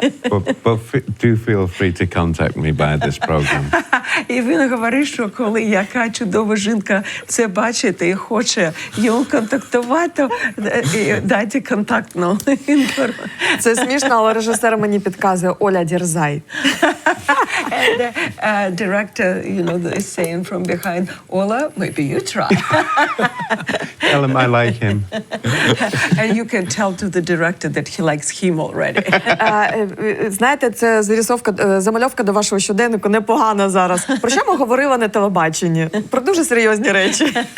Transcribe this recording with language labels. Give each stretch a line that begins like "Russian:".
English: But do feel free to contact me by this program.
Ukrainian: І він говорить, що коли яка чудова жінка це бачить і хоче його контактувати, то дайте контактну інформацію. Це смішно, але режисер мені підказує: Оля, дерзай.
English: And the director, is saying from behind, Ola, maybe you try. Tell him I like him. And you can tell to the director that he likes him already.
Ukrainian: Знаєте, це замальовка до вашого щоденнику непогана зараз. Про що ми говорили на телебаченні? Про дуже серйозні речі.